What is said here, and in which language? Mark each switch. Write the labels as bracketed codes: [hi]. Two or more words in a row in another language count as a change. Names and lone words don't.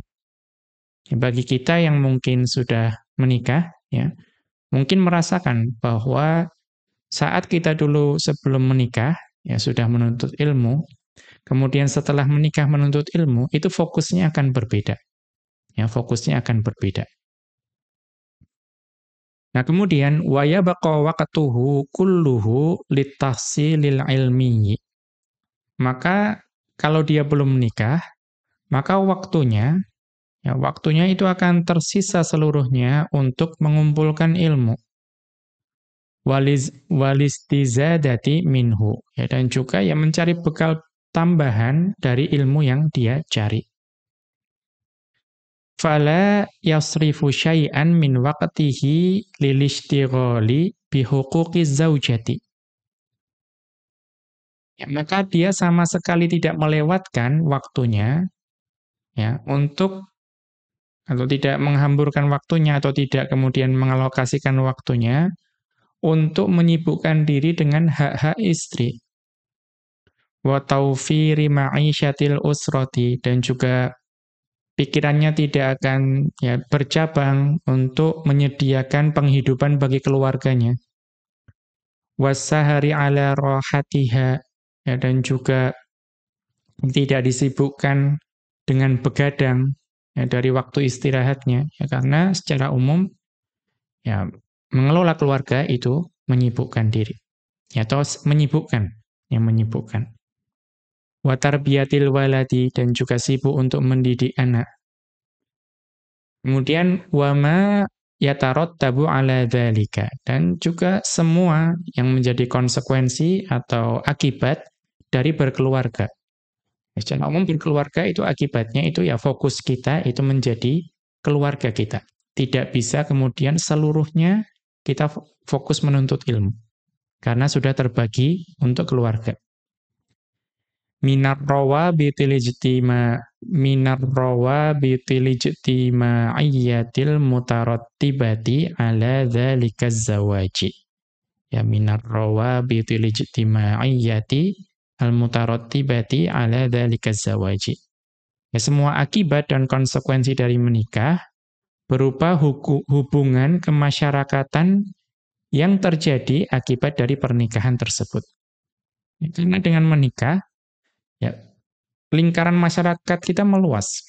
[id] Bagi kita yang mungkin sudah menikah, mungkin merasakan bahwa saat kita dulu sebelum menikah, sudah menuntut ilmu, kemudian setelah menikah menuntut ilmu, itu fokusnya akan berbeda. Fokusnya akan berbeda. Nah, kemudian [ar] ويبقى وقته كله لتحصيل العلم. [id] Maka kalau dia belum menikah, maka waktunya itu akan tersisa seluruhnya untuk mengumpulkan ilmu. [ar] والاستزادة منه, [id] dan juga mencari bekal tambahan dari ilmu yang dia cari. [ar] فلا يصرف شيئا من وقته للاشتغال بحقوق الزوجة. [id] Maka dia sama sekali tidak melewatkan waktunya untuk, atau tidak menghamburkan waktunya, atau tidak kemudian mengalokasikan waktunya untuk menyibukkan diri dengan hak-hak istri. [ar] وتوفير معيشة الأسرة, [id] dan juga pikirannya tidak akan bercabang untuk menyediakan penghidupan bagi keluarganya. [ar] والسهر على راحتها, [id] dan juga tidak disibukkan dengan begadang dari waktu istirahatnya, karena secara umum mengelola keluarga itu menyibukkan diri, atau menyibukkan. [ar] وتربية الولد, [id] dan juga sibuk untuk mendidik anak. Kemudian [ar] وما يترتب على ذلك, [id] dan juga semua yang menjadi konsekuensi atau akibat dari berkeluarga. Secara umum berkeluarga itu akibatnya itu fokus kita itu menjadi keluarga kita. Tidak bisa kemudian seluruhnya kita fokus menuntut ilmu, karena sudah terbagi untuk keluarga. [ar] من الروابط الاجتماعية المترتبة على ذلك الزواج. من الروابط الاجتماعية المترتبة على ذلك الزواج. [id] Semua akibat dan konsekuensi dari menikah berupa hubungan kemasyarakatan yang terjadi akibat dari pernikahan tersebut. Karena dengan menikah, ya, lingkaran masyarakat kita meluas.